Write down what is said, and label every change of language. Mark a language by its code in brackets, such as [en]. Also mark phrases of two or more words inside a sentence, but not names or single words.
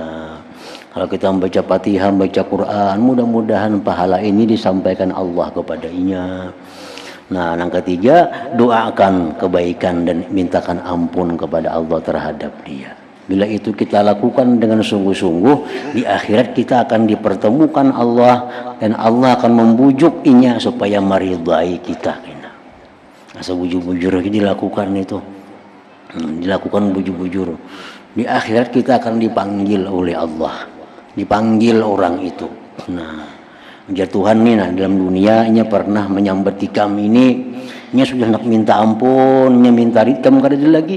[id] Kalau kita membaca Fatihah, membaca Quran, mudah-mudahan pahala ini disampaikan Allah kepadanya. Nah, yang ketiga, doakan kebaikan dan mintakan ampun kepada Allah terhadap dia. [bjn] Bila itu kita lakukan dengan sungguh-sungguh, di akhirat kita akan dipertemukan Allah dan Allah akan membujuk inya supaya meridai kita. Sebujur-bujur dilakukan itu, dilakukan bujur-bujur. [id] Di akhirat kita akan dipanggil oleh Allah, dipanggil orang itu. [bjn] Nah, ya Tuhan nih, nah, dalam dunia ini pernah menyambati kami ini sudah nak minta ampun, minta ridam kada ada lagi.